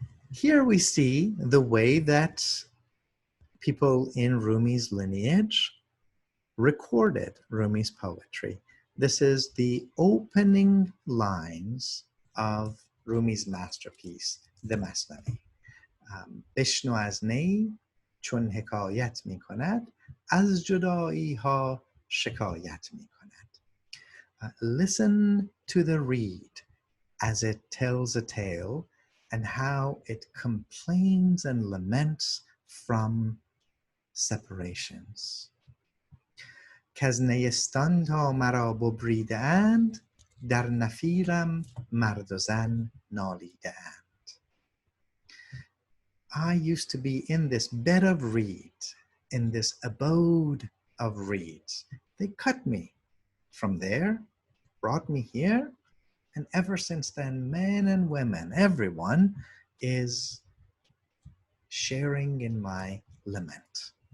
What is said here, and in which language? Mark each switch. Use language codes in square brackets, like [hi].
[en] Here we see the way that people in Rumi's lineage recorded Rumi's poetry. This is the opening lines of Rumi's masterpiece, the Masnavi. [fa] بشنو از نی چون حکایت می کند از جدایی ها شکایت می کند. [en] Listen to the reed as it tells a tale and how it complains and laments from separations. [fa] کز نیستان تا مرا ببریده اند در نفیرم مرد و زن نالیده اند. [en] I used to be in this bed of reeds, in this abode of reeds. They cut me from there, brought me here, and ever since then, men and women, everyone is sharing in my lament.